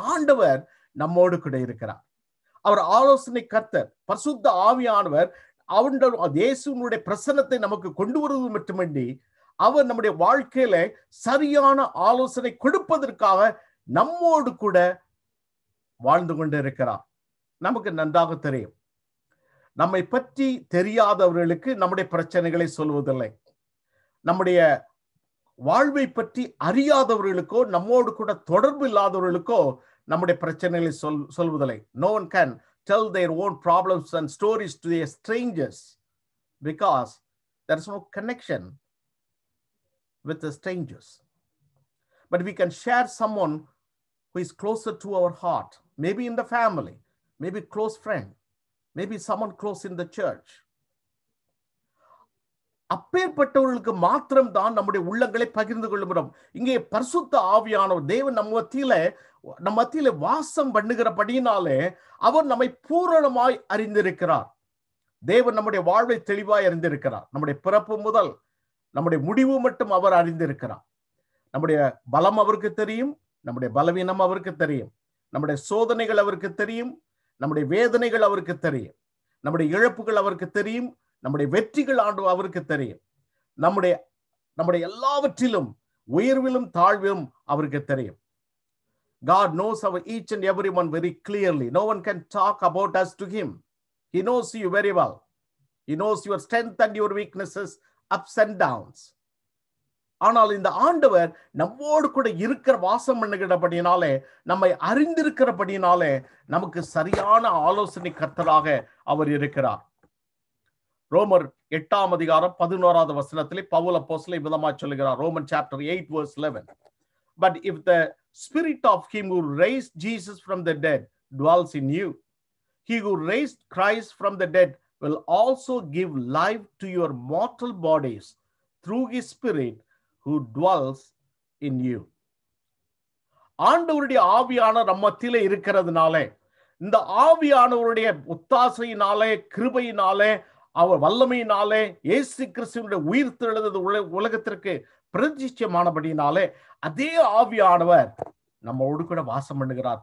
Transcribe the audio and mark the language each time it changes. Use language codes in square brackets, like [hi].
[ta] ஆண்டவர் நம்மோடு கூட இருக்கிறார். அவர் ஆலோசனை கர்த்தர், பரிசுத்த ஆவியானவர் இயேசுவினுடைய பிரசன்னத்தை நமக்கு கொண்டு வருவது மட்டுமின்றி அவர் நம்முடைய வாழ்க்கையில சரியான ஆலோசனை கொடுப்பதற்காக நம்மோடு கூட வாழ்ந்து கொண்டு இருக்கிறார். நமக்கு நன்றாக தெரியும், நம்மை பற்றி தெரியாதவர்களுக்கு நம்முடைய பிரச்சனைகளை சொல்வதில்லை. நம்முடைய வாழ்வை பற்றி அறியாதவர்களுக்கோ நம்மோடு கூட தொடர்பு இல்லாதவர்களுக்கோ நம்முடைய பிரச்சனைகளை சொல்வதில்லை. [en] No one can tell their own problems and stories to their strangers because there is no connection with the strangers. But we can share someone who is closer to our heart, maybe in the family, maybe close friend, maybe someone close in the church. [ta] அப்பேற்பட்டவர்களுக்கு மாத்திரம் தான் நம்முடைய உள்ளங்களை பகிர்ந்து கொள்ளுகிறோம். இங்கே பரிசுத்த ஆவியானவர் தேவன் நம்ம மத்தியில வாசம் பண்ணுகிறபடியினாலே அவர் நம்மை பூரணமாய் அறிந்திருக்கிறார். தேவன் நம்முடைய வாழ்வை தெளிவாய் அறிந்திருக்கிறார். நம்முடைய பிறப்பு முதல் நம்முடைய முடிவு மட்டும் அவர் அறிந்திருக்கிறார். நம்முடைய பலம் அவருக்கு தெரியும், நம்முடைய பலவீனம் அவருக்கு தெரியும், நம்முடைய சோதனைகள் அவருக்கு தெரியும், நம்முடைய வேதனைகள் அவருக்கு தெரியும், நம்முடைய இழப்புகள் அவருக்கு தெரியும், நம்முடைய வெற்றிகள் அவருக்கு தெரியும். நம்முடைய எல்லாவற்றிலும் உயர்விலும் தாழ்விலும் அவருக்கு தெரியும். [en] God knows our each and everyone very clearly. No one can talk about us to him. He knows you very well. He knows your strength and your weaknesses, ups and downs. [ta] ஆனால் இந்த ஆண்டவர் நம்மோடு கூட இருக்கிற வாசம் பண்ணுகிறபடினாலே, நம்மை அறிந்திருக்கிறபடினாலே நமக்கு சரியான ஆலோசனை கர்த்தராக அவர் இருக்கிறார். ரோமர் 8ஆம் அதிகாரம் 11வது வசனத்திலே பவுல் அப்போஸ்தலன் விதமாய் சொல்லுகிறார். [en] Roman chapter 8 verse 11. But if the spirit of him who raised Jesus from the dead dwells in you, he who raised Christ from the dead will also give life to your mortal bodies through his spirit who dwells in you. [ta] ஆண்டவருடைய ஆவியானவர் நம்மத்திலே இருக்கிறதுனாலே, இந்த ஆவியானவருடைய ஒத்தாசையினாலே, கிருபையினாலே, அவர் வல்லமையினாலே, இயேசு கிறிஸ்துவினுடைய உயிர்த்தெழுதல் உலகத்திற்கு பிரதிஷ்டமானபடியினாலே அதே ஆவியானவர் நம்மோடு கூட வாசம் பண்ணுகிறார்.